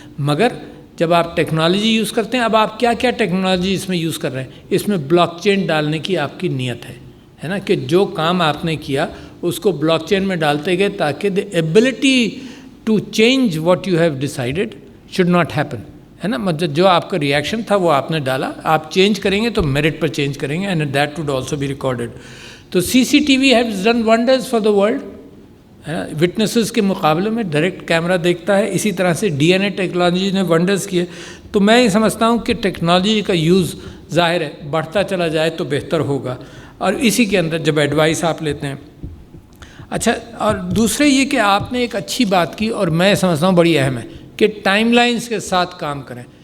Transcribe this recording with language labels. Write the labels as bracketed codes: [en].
[ur] مگر جب آپ ٹیکنالوجی یوز کرتے ہیں، اب آپ کیا کیا ٹیکنالوجی اس میں یوز کر رہے ہیں؟ اس میں بلاک چین ڈالنے کی آپ کی نیت ہے نا، کہ جو کام آپ نے کیا اس کو بلاک چین میں ڈالتے گئے تاکہ [en] the ability to change what you have decided should not happen، [ur] ہے نا. مطلب جو آپ کا ریئیکشن تھا وہ آپ نے ڈالا، آپ چینج کریں گے تو میرٹ پر چینج کریں گے، [en] And that would also be recorded. تو CCTV has done wonders for the world، ہے نا. [ur] وٹنسز کے مقابلے میں ڈائریکٹ کیمرہ دیکھتا ہے. اسی طرح سے DNA ٹیکنالوجی نے ونڈرز کیے. تو میں یہ سمجھتا ہوں کہ ٹیکنالوجی کا یوز ظاہر ہے بڑھتا چلا جائے تو بہتر ہوگا. اور اسی کے اندر جب ایڈوائس آپ لیتے ہیں. اچھا، اور دوسرے یہ کہ آپ نے ایک اچھی بات کی اور میں سمجھتا ہوں بڑی اہم ہے کہ ٹائم لائنز کے ساتھ کام کریں.